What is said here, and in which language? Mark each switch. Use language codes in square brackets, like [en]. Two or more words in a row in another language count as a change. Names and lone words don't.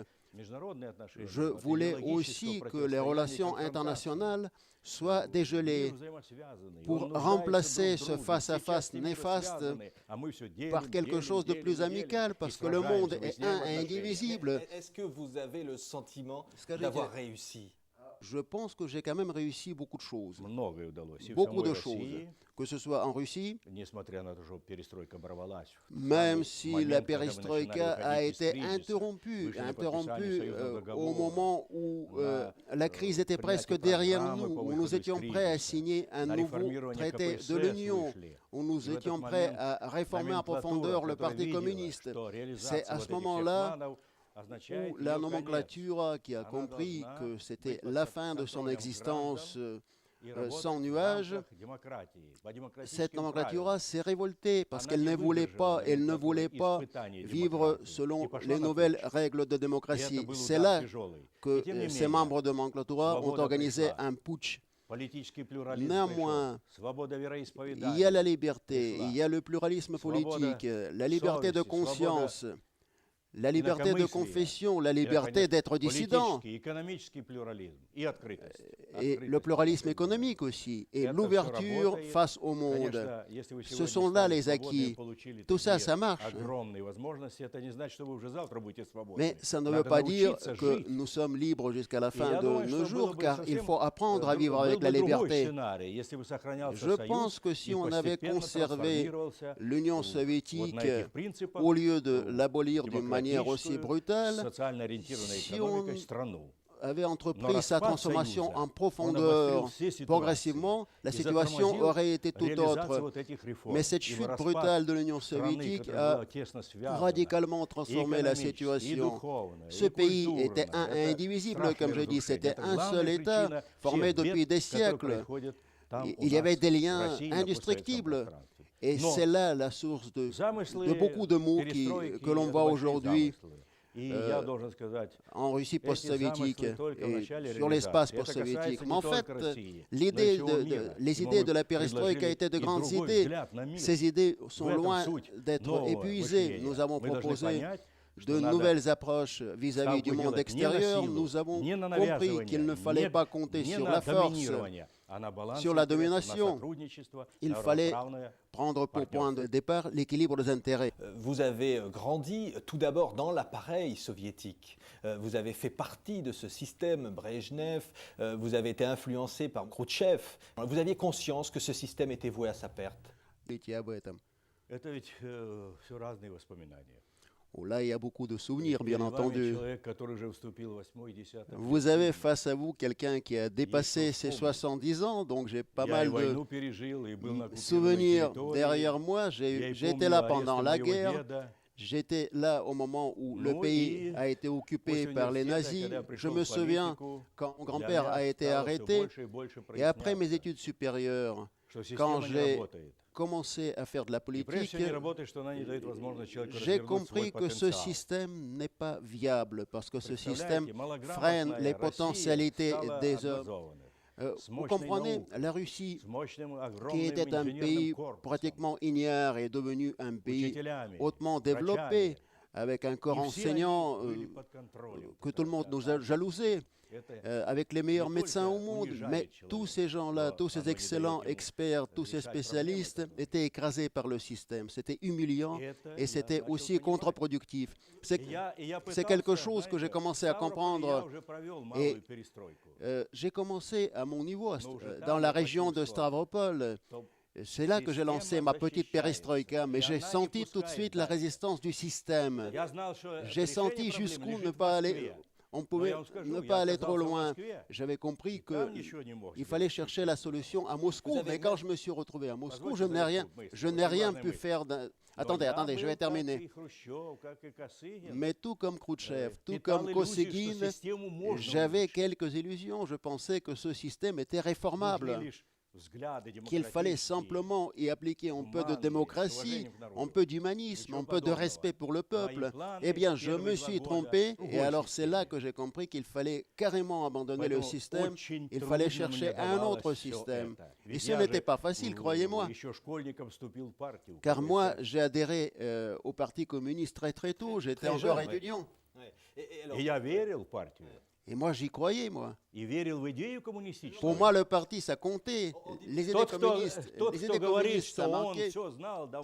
[fr] Je voulais aussi que les relations internationales soient dégelées pour remplacer ce face-à-face néfaste par quelque chose de plus amical, parce que le monde est un et indivisible. Est-ce que vous avez le sentiment d'avoir réussi? Je pense que j'ai quand même réussi beaucoup de choses. [ru] Многое удалось. И в [fr] Beaucoup [ru] самой [fr] de choses. [ru] России, [fr] Que ce soit en Russie, [ru] несмотря на то, что перестройка оборвалась, в [fr] même [ru] самый [fr] si [ru] момент, [fr] la [ru] когда мы [fr] perestroïka [ru] начинали [fr] a [ru] выходить из [fr] été [ru] кризиса, [fr] interrompue, [ru] вышли на подписание союзного [fr] au [ru] договора, [fr] moment où la crise était presque [ru] принятие [fr] derrière [ru] программы [fr] nous, [ru] по [fr] où [ru] выходу [fr] nous [ru] из [fr] étions prêts à [ru] кризиса, [fr] signer un [ru] на [fr] nouveau [ru] реформирование [fr] traité de [ru] КПСС [fr] l'Union, [ru] вышли. [fr] où nous [ru] И в [fr] étions [ru] этот [fr] prêts [ru] момент [fr] à réformer en [ru] номенклатура, [fr] profondeur le [ru] которая [fr] Parti [ru] видела, [fr] communiste. [ru] что [fr] C'est [ru] реализация [fr] à [ru] вот [fr] ce [ru] этих всех [fr] moment-là [ru] планов означает [fr] où la [ru] ее конец. [fr] nomenclature qui a [ru] Она [fr] compris [ru] должна [fr] que c'était [ru] быть под [fr] la fin de son [ru] контролем [fr] existence [ru] граждан и [fr] sans [ru] работать в [fr] nuage, [ru] рамках démocратии, по [fr] cette [ru] демократическим [fr] nomenclature [ru] правилам. [fr] s'est révoltée parce [ru] Она [fr] qu'elle [ru] не [fr] ne voulait [ru] выдержала [fr] pas, elle ne voulait pas [ru] испытаний [fr] vivre [ru] демократии и [fr] selon [ru] пошла [fr] les [ru] на [fr] nouvelles [ru] путч. [fr] règles de [ru] И это [fr] démocratie. [ru] был [fr] C'est [ru] удар [fr] là [ru] тяжелый. И [fr] que [ru] тем не [fr] ces [ru] менее, [fr] membres de nomenclatura ont [ru] свобода [fr] organisé [ru] пришла. [fr] un putsch. [ru] Политический плюрализм [fr] Néanmoins, [ru] пришел. Свобода [fr] il y a [ru] вероисповедания [fr] la liberté, [ru] пришла. [fr] il y a le pluralisme [ru] Свобода [fr] politique, la liberté de [ru] совести, свобода [fr] conscience, la liberté de confession, la liberté d'être dissident, [ru] политический, экономический плюрализм и открытость. [fr] et le pluralisme économique aussi, et l'ouverture face au monde. [ru] Конечно, если вы [fr] Ce [ru] сегодня [fr] sont là [ru] стали [fr] les [ru] свободны и [fr] acquis. [ru] получили [fr] Tout ça, [ru] такие [fr] ça marche. [ru] огромные возможности, это не значит, что вы уже завтра будете свободны. [fr] Mais ça ne veut [ru] Надо [fr] pas dire [ru] научиться [fr] que [ru] жить. [fr] nous sommes libres jusqu'à la [ru] И [fr] fin [ru] я [fr] de [ru] думаю, [fr] nos [ru] что было [fr] jours, [ru] бы [fr] car il [ru] совсем, [fr] faut apprendre à vivre [ru] был [fr] avec [ru] бы [fr] la [ru] другой [fr] liberté. [ru] сценарий, если бы сохранялся [fr] Je [ru] Союз [fr] pense que [ru] и [fr] si on avait [ru] постепенно [fr] conservé [ru] трансформировался [fr] l'Union [ru] вот на [fr] soviétique, [ru] этих принципах [fr] au lieu de [ru] в [fr] l'abolir d'une manière aussi [ru] демократическую, [fr] brutale, [ru] социально ориентированной [fr] si [ru] экономикой [fr] on [ru] страну. [fr] avait [ru] Но [fr] entrepris sa [ru] распад [fr] transformation [ru] Союза, [fr] en [ru] он [fr] profondeur [ru] обострил все ситуации [fr] progressivement, la [ru] и [fr] situation [ru] затормозил [fr] aurait été tout [ru] реализацию [fr] autre. [ru] вот этих реформ. [fr] Mais cette [ru] Ибо [fr] chute [ru] распад [fr] brutale de l'Union [ru] страны, [fr] soviétique [ru] которая [fr] a [ru] была тесно связана [fr] radicalement [ru] и [fr] transformé la [ru] экономически, и [fr] situation. [ru] духовно, [fr] Ce [ru] и [fr] pays [ru] культурно. [fr] était [ru] Это [fr] indivisible, [ru] страшное [fr] comme je dis, [ru] разрушение. [fr] c'était [ru] Это [fr] un [ru] главная [fr] seul État [ru] причина [fr] formé [ru] всех [fr] depuis [ru] бед, [fr] des [ru] которые [fr] siècles. [ru] происходят там у [fr] Il y avait [ru] нас, [fr] des [ru] в [fr] liens [ru] России, на постсоветском [fr] indestructibles. [ru] пространстве. [fr] Et [ru] Но [fr] c'est là la source de [ru] замыслы [fr] beaucoup de maux [ru] перестройки [fr] que l'on [ru] это [fr] voit [ru] большие [fr] aujourd'hui [ru] замыслы. И я должен сказать, [fr] en Russie [ru] эти [fr] post-soviétique [ru] замыслы только в [fr] et [ru] начале [fr] sur l'espace [ru] реализации. Это [fr] post-soviétique. [ru] касается [fr] Mais en [ru] не [fr] fait, [ru] только России, но и [fr] l'idée [ru] всего мира. [fr] les [ru] И мы [fr] idées de la [ru] вот [fr] perestroïka [ru] предложили [fr] étaient de [ru] и [fr] grandes [ru] другой [fr] idées. [ru] взгляд на мир. [fr] Ces idées sont [ru] В этом [fr] loin [ru] суть [fr] d'être [ru] нового [fr] épuisées. [ru] мышления. [fr] Nous avons [ru] Мы должны [fr] proposé [ru] понять, что [fr] de [ru] надо [fr] nouvelles approches vis-à-vis du [ru] ставку [fr] monde [ru] делать не на [fr] extérieur. [ru] силу, [fr] Nous avons [ru] не на [fr] compris [ru] навязывание, [fr] qu'il ne fallait pas compter [ru] не [fr] sur [ru] на [fr] la force, [ru] доминирование, а на баланс [fr] sur la [ru] интересов, на [fr] domination. [ru] сотрудничество, [fr] Il [ru] на [fr] fallait [ru] равноправное. [fr] prendre pour point de départ l'équilibre des intérêts. Vous avez grandi tout d'abord dans l'appareil soviétique. Vous avez fait partie de ce système Brejnev. Vous avez été influencé par Khrouchtchev. Vous aviez conscience que ce système était voué à sa perte. [ru] Говорите об этом. Это ведь все разные воспоминания. [fr] Oh, là, il y a beaucoup de souvenirs, bien [ru] Перед вами [fr] entendu. [ru] человек, который уже вступил в 8-й, 10-й. [fr] Vous avez face à vous quelqu'un qui a dépassé ses 70 ans, donc j'ai pas [ru] Я и [fr] mal de [ru] войну пережил, и был на оккупированной [fr] souvenirs [ru] территории. [fr] derrière moi. [ru] Я [fr] J'ai [ru] и [fr] été [ru] помню [fr] là [ru] арест [fr] pendant la [ru] моего [fr] guerre. [ru] деда. [fr] J'étais là au moment où le [ru] Ну [fr] pays [ru] и [fr] a été occupé [ru] после [fr] par les [ru] университета, [fr] nazis. [ru] когда я [fr] Je [ru] пришел [fr] me [ru] в [fr] souviens [ru] политику, [fr] quand mon [ru] для [fr] grand-père [ru] меня [fr] a été [ru] стало всё [fr] arrêté. [ru] больше и больше [fr] Et après mes [ru] проясняться, [fr] études supérieures, [ru] что [fr] quand [ru] система не [fr] j'ai [ru] работает. [fr] commencé à faire de la [ru] И прежде [fr] politique, [ru] всего не работает, что она не дает возможность человеку [fr] j'ai [ru] развернуть свой [fr] compris que ce [ru] потенциал. [fr] système n'est pas viable parce que ce système [ru] Представляете, [fr] freine [ru] малограмотная [fr] les [ru] Россия [fr] potentialités [ru] стала [fr] des hommes. [ru] образованной, с [fr] Vous [ru] мощной [fr] comprenez, [ru] наукой, [fr] la Russie, [ru] с мощным [fr] qui [ru] огромным [fr] était un [ru] инженерным [fr] pays [ru] корпусом, [fr] pratiquement ignare, est devenu un pays [ru] учителями, [fr] hautement développé, [ru] врачами. [fr] avec un corps [ru] И все они [fr] enseignant [ru] были под контролем. [fr] que tout le monde nous a jalousé, [ru] Это [fr] avec les meilleurs [ru] не [fr] médecins au [ru] только [fr] monde. [ru] унижает [fr] Mais [ru] человека, [fr] tous ces gens-là, [ru] но [fr] tous ces [ru] оно не [fr] excellents [ru] дает ему [fr] experts, tous ces [ru] решать проблемы [fr] spécialistes [ru] этому. [fr] étaient écrasés par le système. C'était humiliant [ru] И это [fr] et [ru] я [fr] c'était [ru] начал [fr] aussi [ru] понимать. [fr] contre-productif. C'est [ru] И я [fr] c'est quelque [ru] пытался, [fr] chose que j'ai [ru] знаете, [fr] commencé [ru] в [fr] à [ru] Ставрополе [fr] comprendre. [ru] я уже провел малую перестройку. [fr] J'ai commencé à mon niveau, [ru] Но уже [fr] dans [ru] там [fr] la [ru] я [fr] région de [ru] почувствовал, [fr] Stavropol. [ru] что [fr] C'est là que j'ai lancé ma petite perestroïka, mais j'ai [ru] она не [fr] senti tout de [ru] пускает [fr] suite la [ru] дальше. [fr] résistance du système. [ru] Я знал, что [fr] J'ai [ru] решение [fr] senti [ru] проблемы [fr] jusqu'où [ru] лежит [fr] ne [ru] в [fr] pas aller. [ru] Москве. [fr] On [ru] Но [fr] pouvait [ru] я вам скажу, [fr] ne [ru] я [fr] pas aller trop [ru] оказался в [fr] loin. [ru] Москве, [fr] J'avais compris [ru] и [fr] que [ru] там ничего не мог [fr] il [ru] сделать. [fr] fallait chercher la solution à Moscou. Vous avez Mais quand même- je me suis retrouvé à Moscou, [ru] Позвольте завершу мысль, [fr] je n'ai rien [ru] главная [fr] pu [ru] мысль. [fr] faire. [ru] Но [fr] Attendez, [ru] я [fr] attendez, je [ru] был, [fr] vais [ru] как [fr] terminer. [ru] и Хрущев, как и Косыгин, [fr] Mais tout comme Khrouchtchev, tout [ru] питал [fr] comme [ru] иллюзии, что [fr] Kosygin, [ru] систему можно [fr] j'avais [ru] улучшить. [fr] quelques illusions. Je pensais que ce système était [ru] Нужны [fr] réformable, [ru] лишь взгляды [fr] qu'il fallait [ru] демократические. [fr] simplement y appliquer un peu de [ru] humanes, [fr] démocratie, [ru] с уважением к народу. [fr] un peu d'humanisme, [ru] Ничего [fr] un peu de [ru] подобного. [fr] respect pour le peuple. [ru] и планы [fr] Eh bien, je [ru] первые [fr] me [ru] 2 [fr] suis [ru] года [fr] trompé, et [ru] другой [fr] alors c'est là [ru] системы. [fr] que j'ai compris qu'il fallait carrément abandonner le [ru] Поэтому [fr] système. [ru] очень [fr] Il [ru] трудно [fr] fallait [ru] мне [fr] chercher un [ru] давалось [fr] autre [ru] всё [fr] système. [ru] это. [fr] Et [ru] Ведь [fr] ce [ru] я [fr] n'était [ru] же, [fr] pas facile, croyez-moi. [ru] еще школьником вступил в партию. [fr] Car moi, [ru] КПСС. [fr] j'ai adhéré au Parti communiste très très tôt, j'étais Très encore jeune, ouais. étudiant. Ouais. Alors, [ru] И я верил в партию. [fr] Et moi, j'y croyais, moi. [ru] И верил в идею коммунистическую. [fr] Pour moi, le parti, ça comptait. Les idées [ru] Тот, [fr] communistes, [ru] кто [fr] les idées [ru] говорит, [fr] communistes, [ru] что [fr] ça [ru] он [fr] manquait. [ru] все знал давно,